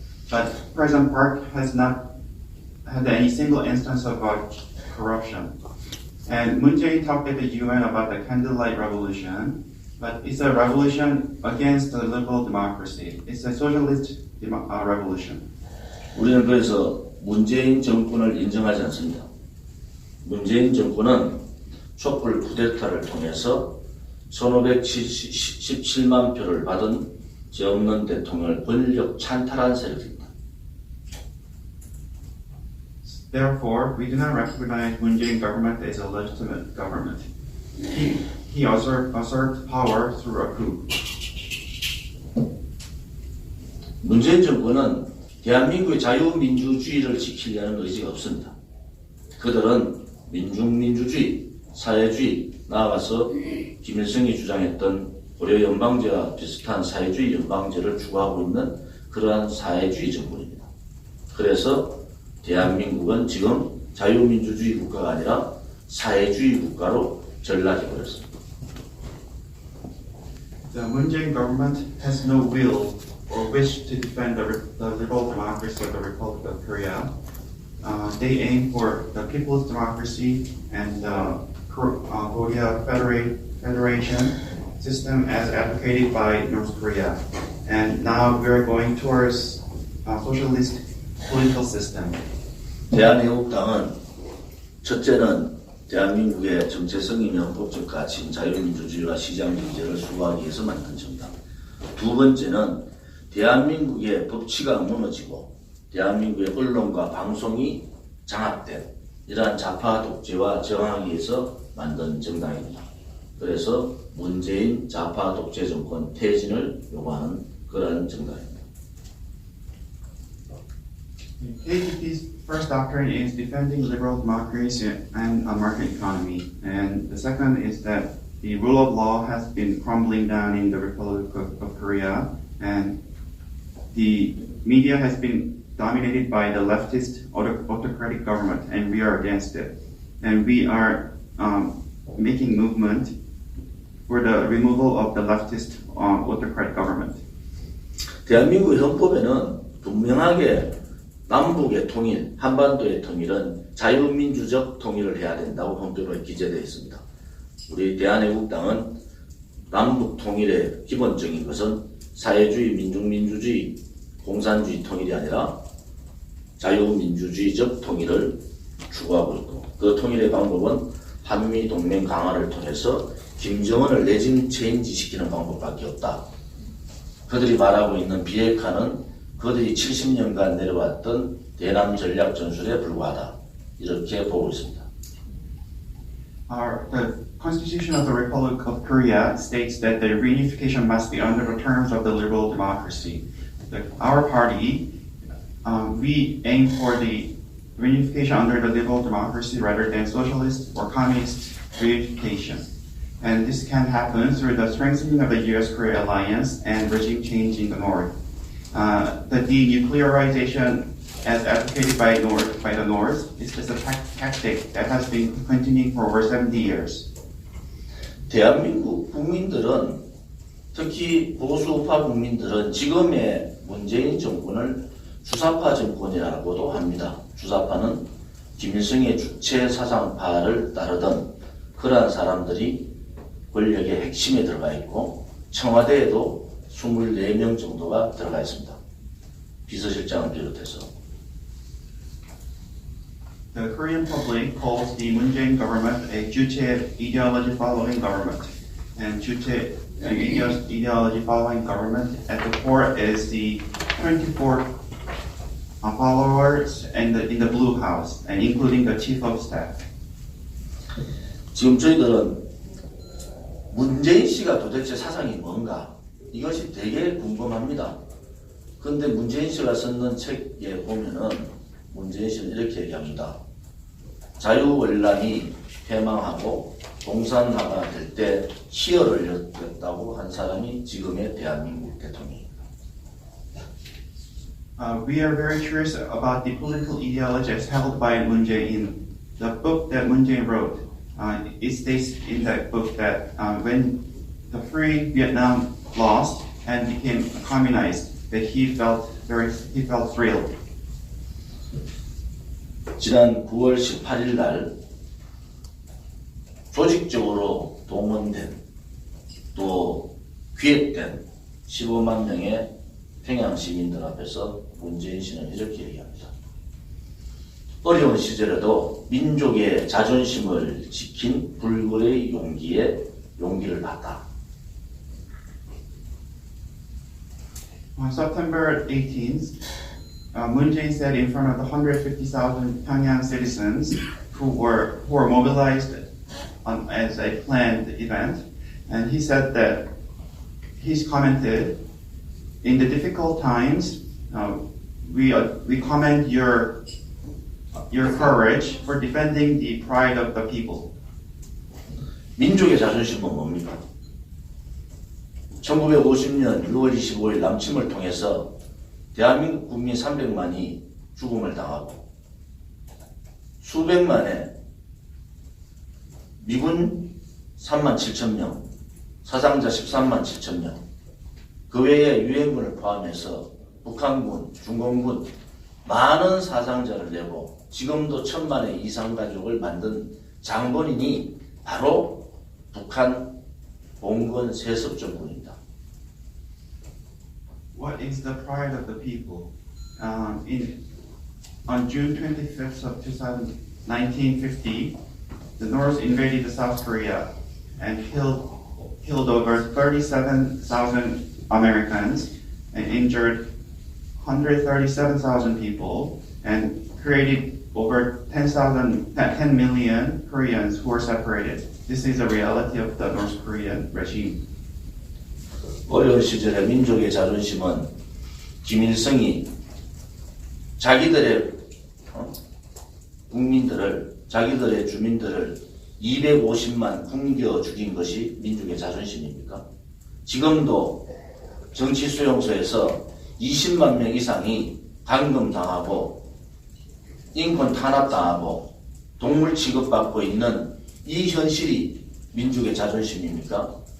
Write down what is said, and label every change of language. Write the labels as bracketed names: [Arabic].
[English] But President Park has not had any single instance of corruption. And Moon Jae-in talked at the UN about the candlelight revolution, but it's a revolution against the liberal democracy. It's a socialist revolution. [Korean] 우리는 그래서 문재인 정권을 인정하지 않습니다. 문재인 정권은 촛불 쿠데타를 통해서 1517만 표를 받은 죄 없는 대통령을 권력 찬탈한 세력입니다. [English] Therefore, we do not recognize Moon Jae-in government as a legitimate government. He usurped power through a coup. [Korean] 문재인 정권은 대한민국의 자유민주주의를 지키려는 의지가 없습니다. 그들은 민중민주주의, 사회주의, 나아가서 김일성이 주장했던 고려연방제와 비슷한 사회주의 연방제를 추구하고 있는 그러한 사회주의 정권입니다. 그래서 대한민국은 지금 자유민주주의 국가가 아니라 사회주의 국가로 전락해버렸습니다. [English] The Moon Jae-in government has no will or wish to defend the liberal democracy of the Republic of Korea. They aim for the people's democracy and the Korea Federation system as advocated by North Korea. And now we're going towards a socialist political system. [Korean] 대한애국당은 첫째는 대한민국의 정체성 있는 헌법적 가치인 자유민주주의와 시장경제를 수호하기 위해서 만든 정당. 두 번째는 대한민국의 법치가 무너지고 대한민국의 언론과 방송이 장악된 이러한 좌파 독재와 저항하기 위해서 만든 정당입니다. 그래서 문재인 좌파 독재 정권 퇴진을 요구하는 그러한 정당입니다. [English] KDP's first doctrine is defending liberal democracy and a market economy. And the second is that the rule of law has been crumbling down in the Republic of Korea, and the media has been dominated by the leftist autocratic government, and we are against it. And we are making movement for the removal of the leftist autocratic government. [Korean] 대한민국 헌법에는 분명하게 남북의 통일, 한반도의 통일은 자유민주적 통일을 해야 된다고 헌법에 기재되어 있습니다. 우리 대한애국당은 남북 통일의 기본적인 것은 사회주의, 민중민주주의, 공산주의 통일이 아니라 자유민주주의적 통일을 추구하고 있고 그 통일의 방법은 한미동맹 강화를 통해서 김정은을 레짐 체인지시키는 방법밖에 없다. 그들이 말하고 있는 비핵화는 그들이 70년간 내려왔던 대남 전략 전술에 불과하다. 이렇게 보고 있습니다. [English] The Constitution of the Republic of Korea states that the reunification must be under the terms of the liberal democracy. Our party, we aim for the reunification under the liberal democracy rather than socialist or communist reunification. And this can happen through the strengthening of the U.S.-Korea alliance and regime change in the North. The denuclearization, as advocated by the North, is just a tactic that has been continuing for over 70 years. [Korean] 대한민국 국민들은 특히 보수파 국민들은 지금의 문재인 정권을 주사파 정권이라고도 합니다. 주사파는 김일성의 주체 사상파를 따르던 그러한 사람들이 권력의 핵심에 들어가 있고 청와대에도 24명 정도가 들어가 있습니다. 비서실장을 비롯해서. [English] The Korean public calls the Moon Jae-in government a Juche ideology following government. And Juche ideology following government at the core is the 24 followers in the Blue House, and including the chief of staff. [Korean] 지금 저희들은 문재인 씨가 도대체 사상이 뭔가 이것이 되게 궁금합니다. 그런데 문재인 씨가 썼는 책에 보면은 문재인 씨는 이렇게 얘기합니다. 자유월남이 패망하고 공산화가 될 때 희열을 느꼈다고 한 사람이 지금의 대한민국 대통령입니다. [English] We are very curious about the political ideologies held by Moon Jae-in. The book that Moon Jae-in wrote, it states in that book that when the Free Vietnam lost and became communized, that he felt thrilled. [Korean] 지난 9월 18일 날 조직적으로 동원된 또 기획된 15만 명의 평양 시민들 앞에서 문재인 씨는 이렇게 얘기합니다. 어려운 시절에도 민족의 자존심을 지킨 불굴의 용기를 봤다. [English] On September 18th, Moon Jae-in said in front of the 150,000 Pyongyang citizens who were mobilized as a planned event, and he said that he's commented, in the difficult times, we commend your courage for defending the pride of the people. [Korean] 민족의 자존심은 뭡니까? 1950년 6월 25일 남침을 통해서 대한민국 국민 300만이 죽음을 당하고 수백만의 미군 3만 7천 명, 사상자 13만 7천 명, 그 외에 유엔군을 포함해서 북한군, 중공군 많은 사상자를 내고 지금도 1000만의 이상 가족을 만든 장본인이 바로 북한 봉건 세습정군입니다. [English] What is the pride of the people? On June 25th of 1950, the North invaded South Korea and killed over 37,000 Americans and injured 137,000 people and created over 10 million Koreans who were separated. This is the reality of the North Korean regime. [Korean] 어려운 시절의 민족의 자존심은 김일성이 자기들의 국민들을, 자기들의 주민들을 250만 굶겨 죽인 것이 민족의 자존심입니까? 지금도 정치 수용소에서 20만 명 이상이 감금당하고 인권 탄압당하고 동물 취급받고 있는 이 현실이 민족의 자존심입니까?